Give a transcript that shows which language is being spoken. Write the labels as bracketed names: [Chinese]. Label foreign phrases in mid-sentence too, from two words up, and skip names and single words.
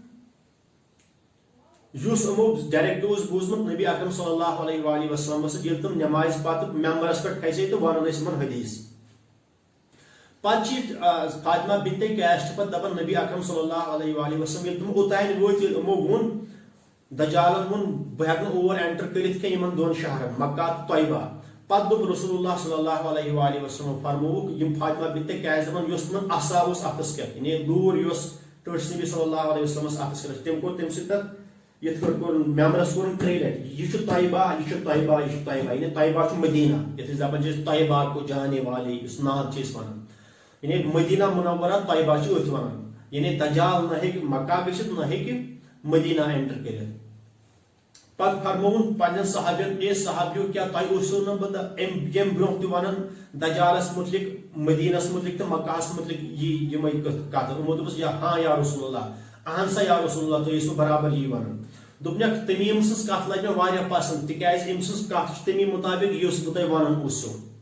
[Kashmiri] یُس یِمو ڈایریکٹ اوس بوٗزمُت نبی اکرم [Arabic] صلی اللہ علیہ وسلمس [Kashmiri] سۭتۍ ییٚلہِ تِم نٮ۪مازِ پتہٕ ممبرس پٮ۪ٹھ کھژے تہٕ ونان ٲسۍ یِمن حدیث پتہٕ چھِ فاطمہ بنت قیس چھِ پتہٕ دپان نبی اکرم [Arabic] صلی اللہ علیہ وسلم [Kashmiri] ییٚلہِ تِم اوٚتانۍ وٲتۍ ییٚلہِ یِمو ووٚن دجالن ووٚن بہٕ ہیٚکہٕ نہٕ اور اینٹر کٔرِتھ کینٛہہ یِمن 2 شہرن مکہ تہٕ طیبہ پتہٕ دوٚپ [Arabic] رسول اللہ صلی اللہ علیہ [Kashmiri] وسلم فرمووُکھ یِم فاطمہ بنت قیس دپان یۄس تِمن عصا اوس اتھس کٮ۪تھ یعنی دوٗر یۄس ٹٲٹھِس نبی [Arabic] صلی اللہ علیہ وسلمس [Kashmiri] اتھس کٮ۪تھ تٔمۍ کوٚر تمہِ سۭتۍ تتھ یِتھ پٲٹھۍ کوٚرُن ممبرس کوٚرُن 3 لٹہِ یہِ چھُ طیبہ یہِ چھُ طیبہ یہِ چھُ طیبہ یعنی طیبہ چھُ مدیٖنہ یتھ أسۍ دپان چھِ أسۍ [Urdu] طیبہ کو جانے والے [Kashmiri] یُس ناد چھِ أسۍ ونان یعنی مدیٖنہ منورہ طیبہ چھِ أتھۍ ونان یعنی دجال نہ ہیٚکہِ مکہ گٔژھِتھ نہ ہیٚکہِ مدیٖنہ اینٹر کٔرِتھ پتہ فرمون پنن صحابین اے صحابیو کیا تہ اوسو نہ بند یم برونٛہہ تہِ ونان دجالس متعلق مدینس متعلق تو مکہس متعلق یمے کتھ یمو دوٚپُس ہاں [Arabic] یا رسول اللہ [Kashmiri] اہن سا [Arabic] یا رسول اللہ [Kashmiri] تُہۍ ٲسِو برابر یی ونان دوٚپنکھ تمیم سٕنٛز کتھ لج مےٚ واریاہ پسند تِکیازِ أمۍ سٕنٛز کتھ چھِ تمی مطابق یُس بہٕ تۄہہِ ونان اوسو